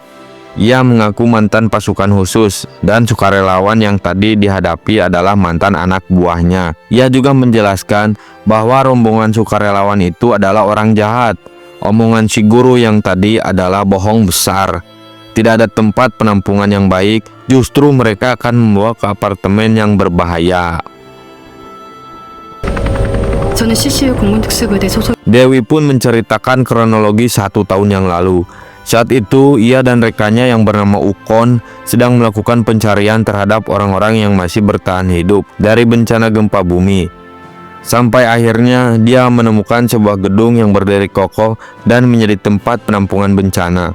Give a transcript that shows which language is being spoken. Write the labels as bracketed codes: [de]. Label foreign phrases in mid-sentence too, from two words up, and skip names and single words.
[id] Ia mengaku mantan pasukan khusus dan sukarelawan yang tadi dihadapi adalah mantan anak buahnya. Ia juga menjelaskan bahwa rombongan sukarelawan itu adalah orang jahat. Omongan si guru yang tadi adalah bohong besar. Tidak ada tempat penampungan yang baik, justru mereka akan membawa ke apartemen yang berbahaya. [ko] 저는 CCU 공군특수부대 소속. [id] Dewi pun menceritakan kronologi 1 tahun yang lalu. Saat itu, ia dan rekannya yang bernama Ukon sedang melakukan pencarian terhadap orang-orang yang masih bertahan hidup dari bencana gempa bumi. Sampai akhirnya dia menemukan sebuah gedung yang berdiri kokoh dan menjadi tempat penampungan bencana.